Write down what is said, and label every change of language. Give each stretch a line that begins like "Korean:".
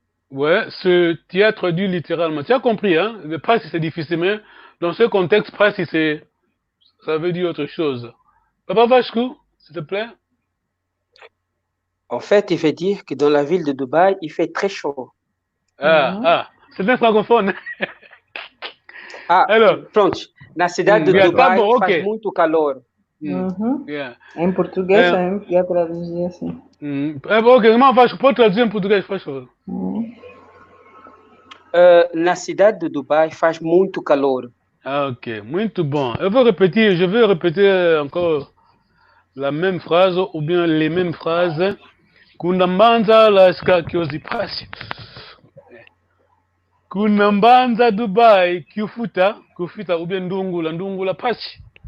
French: Ouais, tu as traduit littéralement. Tu as compris, hein? Le pratique c'est difficile, mais dans ce contexte, pratique ça veut dire autre chose. Papa Vasco, s'il te plaît. En fait, il veut dire que dans la ville de Dubaï, il fait très chaud. C'est bien francophone. Alors, pronto.
Portuguese: Na cidade de Dubai faz muito calor. Em português, eu ia traduzir assim. Ok, irmão Vasco, pode traduzir em português, faz favor. Na cidade de Dubai faz muito calor. Ok, muito bom.
French: Je vais répéter encore la même phrase ou bien les mêmes phrases.
Kongo: Kunambanza Alaska Kiozipasi. Kunambanza Dubai Kiufuta ou bien Ndungula Pasi.